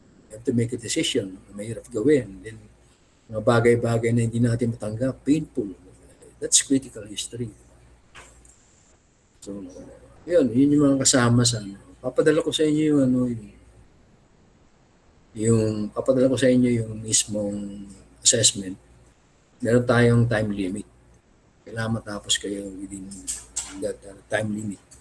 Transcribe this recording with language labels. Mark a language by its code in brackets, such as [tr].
[en] You have to make a decision, [tl] mahirap gawin. Then, mga bagay-bagay na hindi natin matanggap, painful. [en] That's critical history. [tl] So, yun yung mga kasama sa ano. Papadala ko sa inyo yung ano, yung papadala ko sa inyo yung mismong assessment. Meron tayong time limit. Kailangan matapos kayo [en] within that time limit.